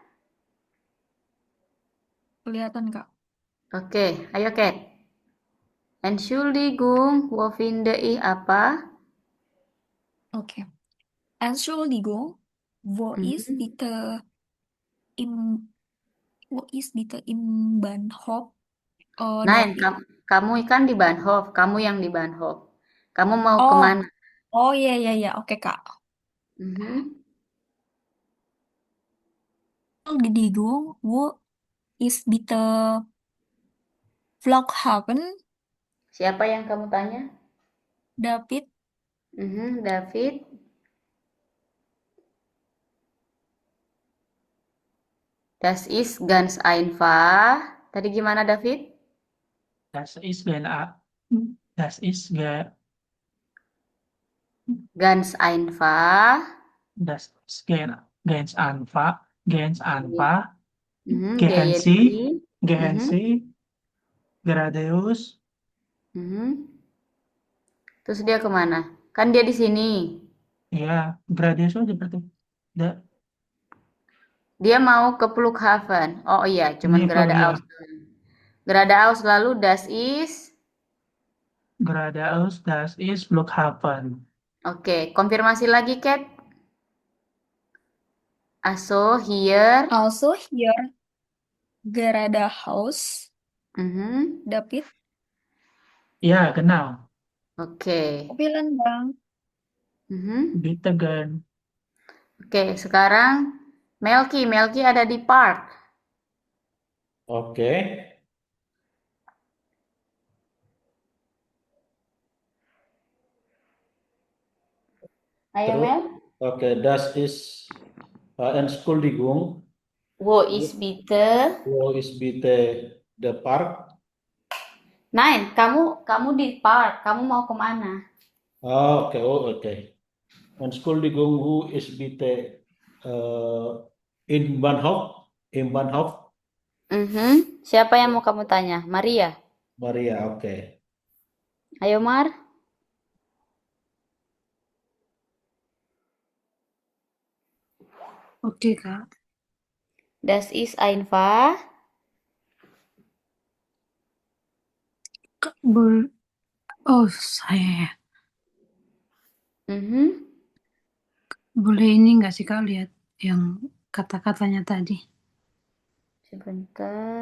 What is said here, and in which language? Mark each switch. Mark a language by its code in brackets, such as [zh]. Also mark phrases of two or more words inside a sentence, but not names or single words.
[id] Kelihatan, Kak. Oke, ayo Kat. [de] Entschuldigung, wo finde ich apa? [id] Oke. [de] Entschuldigung, wo ist Mhm. bitte im wo ist bitte im Bahnhof? Nein, David. [id] kamu kan di Bahnhof, kamu yang di Bahnhof. Kamu mau Oh, kemana? oh iya iya iya. Oke, Kak. Mhm. [de] Entschuldigung, wo ist bitte Flughafen? [id] Siapa yang kamu tanya? David. [de] David. Das ist ganz einfach. [id] Tadi gimana, David? [de] Das ist das ist Ganz einfach. das ist ganz einfach, ganz einfach. Gehen Gehen Sie, Sie. gehen Mhm. Sie geradeaus. [id] Mhm. Terus dia kemana? Kan dia di sini. Ya, geradeaus aja berarti. Dia mau ke Flughafen. Oh iya, cuman Ini geradeaus. ya, [de] Geradeaus lalu das ist. geradeaus, das ist Flughafen. [id] Oke, konfirmasi lagi, Kat. [de] Also hier. Also hier Geradehaus. Mhm. David. Ja, genau. Oke. Vielen Dank. Mhm. Bitte gern. [id] Oke, sekarang Melki. Melki ada di park. Oke. Ayo, Terus, Mel. oke, [de] das ist Entschuldigung, Wo ist bitte? wo ist bitte [en] the park? [de] Nein, [id] kamu di park. Kamu mau kemana? Oke, oke. [de] Entschuldigung, wo ist bitte in Bahnhof? In Bahnhof, [id] Siapa yang mau kamu tanya? Maria. Maria, oke. Ayo, Mar. Oke, Kak. [de] Das ist einfach. [id] Kak, oh, saya ya. Mhm. Boleh ini nggak sih, Kak, lihat yang kata-katanya tadi? Sebentar.